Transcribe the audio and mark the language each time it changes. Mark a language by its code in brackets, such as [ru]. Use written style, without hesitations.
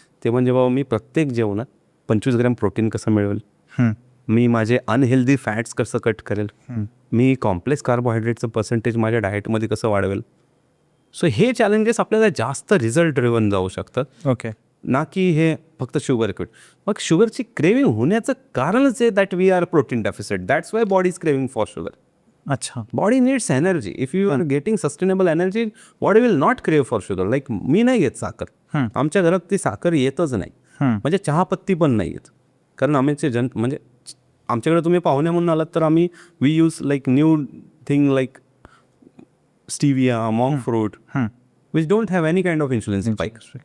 [mr] ते म्हणजे बाबा मी प्रत्येक जेवणात 25 ग्रॅम प्रोटीन कसं मिळवेल, मी माझे अनहेल्दी फॅट्स कसं कट करेल, मी कॉम्प्लेक्स कार्बोहायड्रेटचं पर्सेंटेज माझ्या डाएटमध्ये कसं वाढवेल. सो हे चॅलेंजेस आपल्याला जास्त रिझल्ट ड्रिव्हन जाऊ शकतात. ओके. ना की हे फक्त शुगर क्विट. मग शुगरची क्रेविंग होण्याचं कारणच आहे [en] That we are protein deficit. That's why body is craving for sugar. [mr] अच्छा. [en] Body needs energy. If you are getting sustainable energy, body will not crave for sugar. [mr] लाईक मी नाही घेत साखर, आमच्या घरात ती साखर येतच नाही, म्हणजे चहापत्ती पण नाही येत. कारण आमचे म्हणजे आमच्याकडे तुम्ही पाहुणे म्हणून आलात तर आम्ही [en] We use like new thing like stevia, monk fruit, which don't have any kind of insulin spike.